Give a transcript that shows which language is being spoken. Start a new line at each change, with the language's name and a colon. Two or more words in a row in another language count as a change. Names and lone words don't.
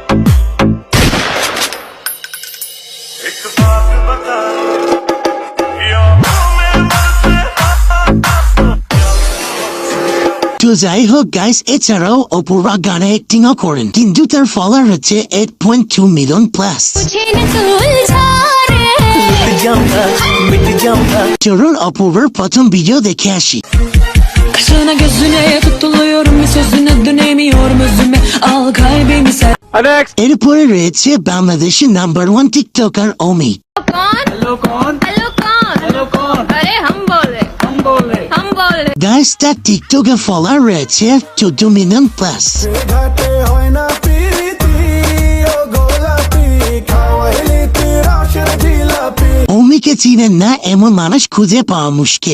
Bangla: তো যাই হোক গাইস, এছাড়াও অপূর্বা গানে অ্যাক্টিংও করেন, কিন্তু তার ফলোয়ার হচ্ছে 8.2
English: million plus.
Bangla: চলুন অপূর্বার প্রথম ভিডিও দেখে আসি।
Turkish: Kaşına gözüne tutuluyorum bir sözüne dönemiyorum özüme al kalbimi sen.
Bangla: এরপরে রয়েছে বাংলাদেশের নাম্বার 1 টিকটকার অমি। গাইস, তার টিকটকের ফলোয়ার রয়েছে 14
English: million plus.
Bangla: অমিকে চিনেন না এমন মানুষ খুঁজে পাওয়া মুশকিল।